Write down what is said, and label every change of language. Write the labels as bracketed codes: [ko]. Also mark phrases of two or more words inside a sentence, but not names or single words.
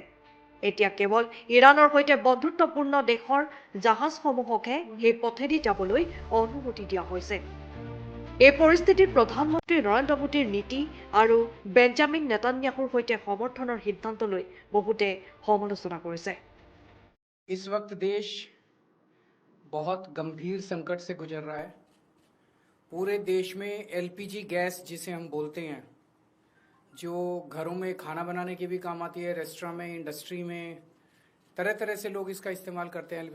[as] এতিয়া কেৱল ইৰাণৰ সৈতে বন্ধুত্বপূৰ্ণ দেশৰ জাহাজসমূহকহে সেই পথেদি যাবলৈ অনুমতি দিয়া হৈছে। এই পৰিস্থিতিত প্ৰধানমন্ত্ৰী নৰেন্দ্ৰ মোদীৰ নীতি আৰু বেঞ্জামিন নেতান্যাহুৰ সৈতে সমৰ্থনৰ সিদ্ধান্ত লৈ বহুতে সমালোচনা কৰিছে। [hi] इस वक्त देश बहुत गंभीर संकट से गुजर रहा है। पूरे देश में LPG गैस जिसे हम बोलते हैं, जो घरों में खाना बनाने के भी काम आती है, रेस्टोरेंट में, इंडस्ट्री में, तरह तरह से लोग इसका इस्तेमाल करते हैं।